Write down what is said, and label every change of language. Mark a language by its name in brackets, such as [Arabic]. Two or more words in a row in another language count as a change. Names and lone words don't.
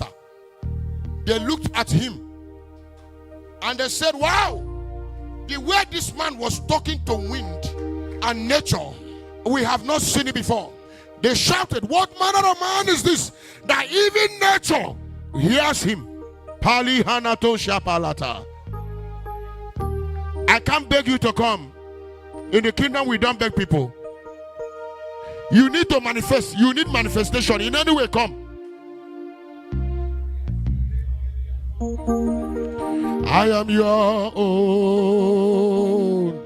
[English] They looked at him and they said, wow, the way this man was talking to wind and nature, we have not seen it before. They shouted, what manner of man is this, that even nature hears him? Pali hanato shapalata. I can't beg you to come. In the kingdom, we don't beg people. You need to manifest. You need manifestation. In any way, come. I am your own.